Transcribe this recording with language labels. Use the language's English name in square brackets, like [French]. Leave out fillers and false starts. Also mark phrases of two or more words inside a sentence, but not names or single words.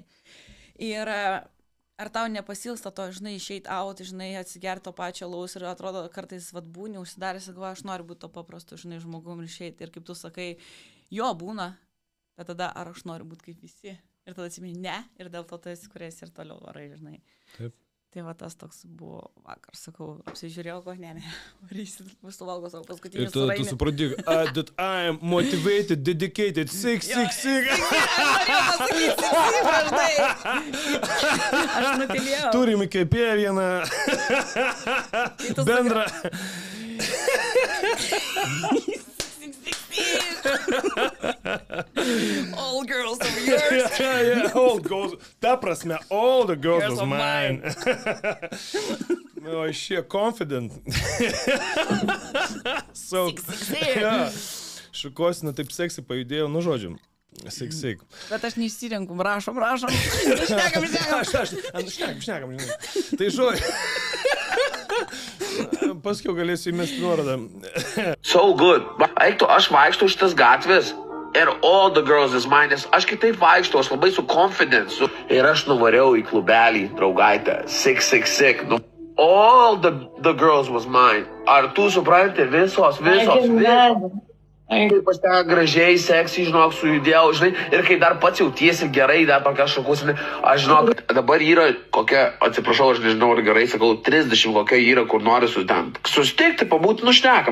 [Lithuanian] Ir ar tau nepasilsta to, žinai, išeit out, žinai, atsigerti to pačio alaus ir atrodo, kartais būni užsidaręs, galvoju, aš noriu būti to paprastu, žinai, žmogum ir išeiti. Ir kaip tu sakai, jo būna, bet tada ar aš noriu būti kaip visi. Ir tada atsimeni, ne, ir dėl to tu esi, kuriais ir toliau varai, žinai. Taip. Tai va tas toks buvo vakar, sakau, apsižiūrėjau, ko ne, varysit, suvalgo savo paskutinį surainį. Ir tu supranti, [English] that I am motivated, dedicated, 666. [Lithuanian] Aš norėjau pasakyti, 6, aš nutilėjau. Turim įkvėpėję vieną bendrą. [English] All girls of yours. Yeah, all girls. [Lithuanian] Ta prasme, [English] all the girls of mine. Oh, she confident. So, yeah. [Lithuanian] šukosina, taip seksy pajudėjo, nu žodžiu. [English] Seik. [Lithuanian] Bet aš neįsirenku, rašom. Šnekam. Tai žodžiu. Paskiau galėsiu įmesti nuorodą. [English] So good. [Lithuanian] Aš vaikštau šitas gatvės. [English] Ir all the girls is mine. [Lithuanian] Aš kitaip vaikštau, aš labai su confidence. Ir aš nuvariau į klubelį, draugaitę. [English] Sick. [Lithuanian] Nu, [English] all the girls was mine. [Lithuanian] Ar tu supranti? Visos. Kaip aš ten gražiai, seksy, žinok, sujudėjau, žinai, ir kai dar pats jautiesi gerai, dar tokia šakusinė, aš žinok, dabar yra kokia, atsiprašau, aš nežinau, ar gerai sakau, 30 kokia yra, kur nori su ten susitikti, pabūti, nu šnekam.